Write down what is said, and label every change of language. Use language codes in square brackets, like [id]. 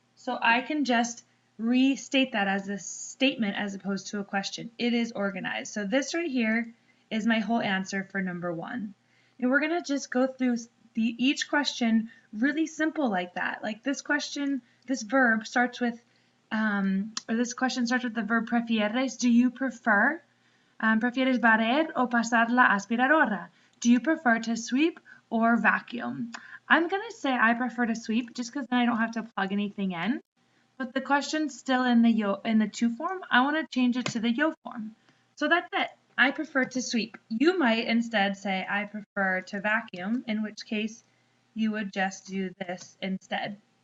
[en] So I can just restate that as a statement as opposed to a question. It is organized. So this right here is my whole answer for number 1. And we're going to just go through each question really simple like that. Like this question, this verb starts with, or this question starts with the verb prefieres. Do you prefer? [es] ¿Prefieres barrer o pasar la aspiradora? [en] Do you prefer to sweep or vacuum? I'm going to say I prefer to sweep just because then I don't have to plug anything in. But the question's still in the to form. I want to change it to the yo form. So that's it. I prefer to sweep. You might instead say I prefer to vacuum, in which case you would just do this instead.